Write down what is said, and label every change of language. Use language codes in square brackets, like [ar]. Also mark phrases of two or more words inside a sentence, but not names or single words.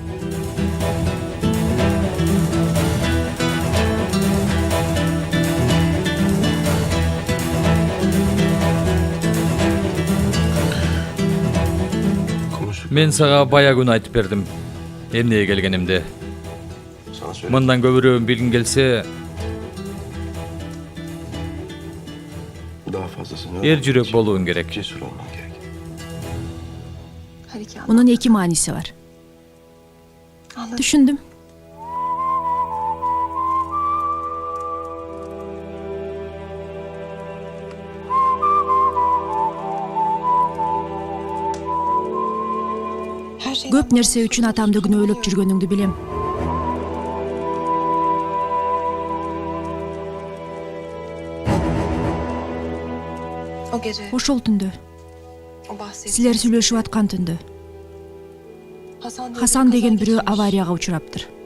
[ky] Мен сага бая күн айтып бердим. Эмнеге келгенимди. Мындан көбүрөөүн билгиң келсе, эр жүрөк болуун керек. [tr] Bunun iki manisi var. Düşündüm. [ky] Көп нерсе үчүн атамды күнөөлөп жүргөнүңдү билем. Ошол түндө, силер сүйлөшүп аткан түндө, Хасан деген бирөө аварияга учураптыр.